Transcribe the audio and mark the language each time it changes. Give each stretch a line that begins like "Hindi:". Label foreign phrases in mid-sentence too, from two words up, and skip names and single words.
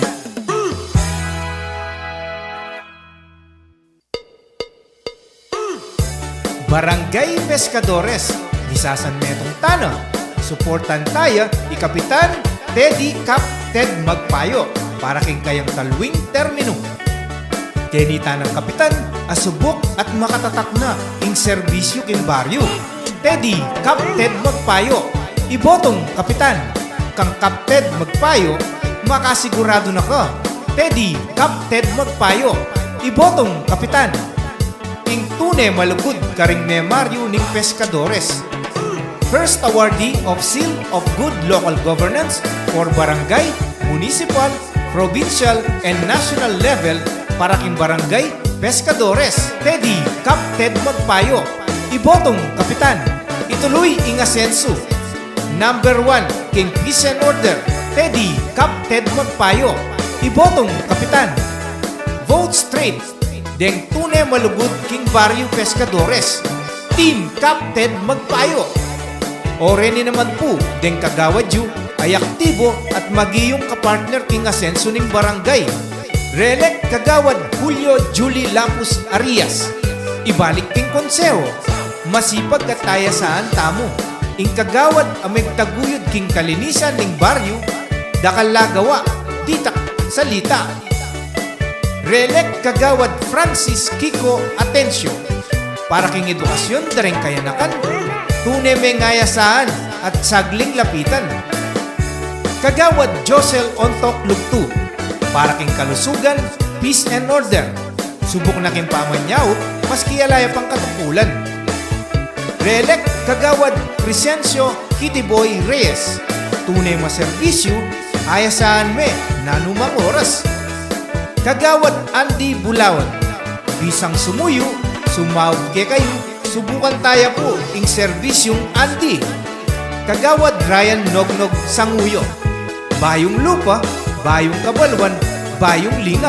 Pampanga: Barangay Pescadores, Lisasan Metong Tana. Suportan tayo ni Kapitan Teddy Captain Magpayo para king kayang talwing termino. Kenita ng Kapitan, asubok at makatatak na ing serbisyo king baryo. Teddy Captain Magpayo. Ibotong Kapitan. Kang Captain Magpayo, makasigurado na ka. Teddy Captain Magpayo. Ibotong Kapitan. Ing tune malugod karing memaryo ning Pescadores.
English: First awardee of Seal of Good Local Governance for Barangay, Municipal, Provincial, and National level
Pampanga: para king
English: Barangay Pescadores.
Pampanga: Teddy Captain Magpayo. Ibotong Kapitan. Ituloy ing asenso. Number 1, King
English: Peace and Order,
Pampanga: Teddy Captain Magpayo. Ibotong Kapitan.
English: Vote straight.
Pampanga: Deng tune malugod king Barrio Pescadores, Team Captain Magpayo. Oreni naman po, deng kagawad yu ay aktibo at magiyong kapartner king asenso ning barangay. Relect kagawad Julio Julie Lapus Arias. Ibalik king konseho. Masipag kataya saan tamo. Ing kagawad amig taguyod king kalinisan ning baryo, dakalagawa, ditak salita. Relect kagawad Francis Kiko Atencio, para king edukasyon dareng kayanakan, tune may ngayasaan at sagling lapitan. Kagawad Josel Ontok Lugtu, para king kalusugan,
English: peace and order,
Pampanga: subok na king pamanyaw, maski alaya pang katukulan. Re-elect Kagawad Crescencio Kitiboy Reyes. Tunay maserbisyo, ayasaan me, nanumang oras. Kagawad Andy Bulawan. Bisang sumuyo, sumawag ke kayo, subukan tayo po ing serbisyong Andy. Kagawad Ryan Nognog Sanguyo. Bayong lupa, bayong kabalwan, bayong lingap.